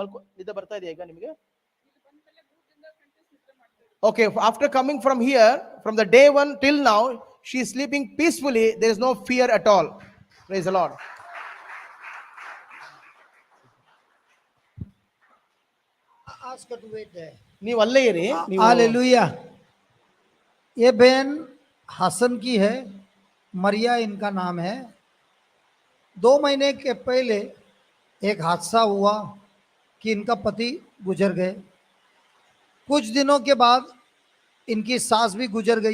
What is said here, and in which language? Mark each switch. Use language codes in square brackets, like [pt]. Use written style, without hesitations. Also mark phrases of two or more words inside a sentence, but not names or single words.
[en] Okay, after coming from here, from the day 1 till now, she is sleeping peacefully. There is no fear at all. Praise the Lord. ask her to wait there. [kn] ನೀವು ಅಲ್ಲೇ ಇರಿ ನೀವು [hi] हालेलुया। ये बहन हसन की है, मरिया इनका नाम है। 2 महीने के पहले एक हादसा हुआ कि इनका पति गुजर गए। कुछ दिनों के बाद इनकी सास भी गुजर गई।